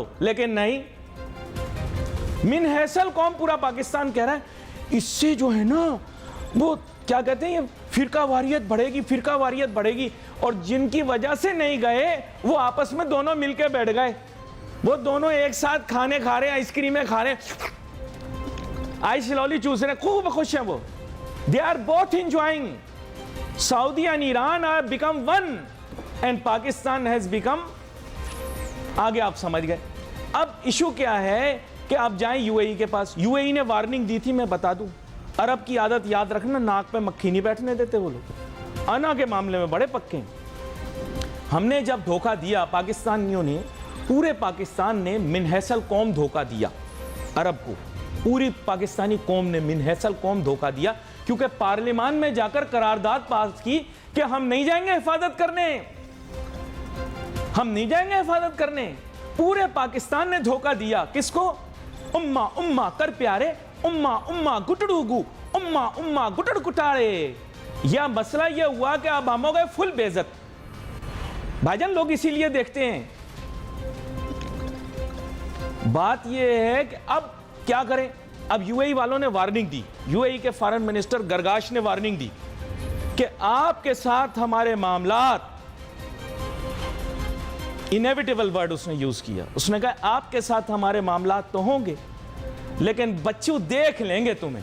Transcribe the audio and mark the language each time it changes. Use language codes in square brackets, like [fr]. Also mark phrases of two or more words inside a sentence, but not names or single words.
[ur] لیکن نہیں، [ar] من حیثل قوم [ur] پورا پاکستان کہہ رہا ہے اس سے جو ہے نا وہ کیا کہتے ہیں، یہ فرقہ واریت بڑھے گی، فرقہ واریت بڑھے گی. اور جن کی وجہ سے نہیں گئے وہ آپس میں دونوں مل کے بیٹھ گئے. وہ دونوں ایک ساتھ کھانے کھا رہے ہیں، آئس کریمیں کھا رہے ہیں، آئس لولی چوس رہے ہیں، خوب خوش ہیں. وہ [en] they are both enjoying. Saudi and Iran have become one and Pakistan has become. [ur] آگے آپ سمجھ گئے. اب ایشو کیا ہے کہ آپ جائیں یو اے ای کے پاس. یو اے ای نے وارننگ دی تھی, میں بتا دوں, عرب کی عادت یاد رکھنا, ناک پہ مکھی نہیں بیٹھنے دیتے وہ لوگ, انا کے معاملے میں بڑے پکے ہیں. ہم نے جب دھوکہ دیا پاکستانیوں نے, پورے پاکستان نے [ar] من حیث القوم [ur] دھوکہ دیا عرب کو, پوری پاکستانی قوم نے [ar] من حیث القوم [ur] دھوکہ دیا, کیونکہ پارلیمان میں جا کر قرارداد پاس کی کہ ہم نہیں جائیں گے حفاظت کرنے, ہم نہیں جائیں گے حفاظت کرنے. پورے پاکستان نے دھوکہ دیا کس کو؟ امہ امہ کر پیارے, امہ امہ گٹڑو گو, امہ امہ گٹڑ گٹاڑے. یا مسئلہ یہ ہوا کہ اب ہم ہو گئے فل بے عزت. بھائی جان لوگ اسی لیے دیکھتے ہیں. بات یہ ہے کہ اب کیا کریں. اب یو اے ای والوں نے وارننگ دی, یو اے ای کے [en] foreign minister [ur] گرگاش نے وارننگ دی کہ آپ کے ساتھ ہمارے معاملات, [en] inevitable word [ur] اس نے یوز کیا, اس نے کہا آپ کے ساتھ ہمارے معاملات تو ہوں گے لیکن بچوں دیکھ لیں گے تمہیں.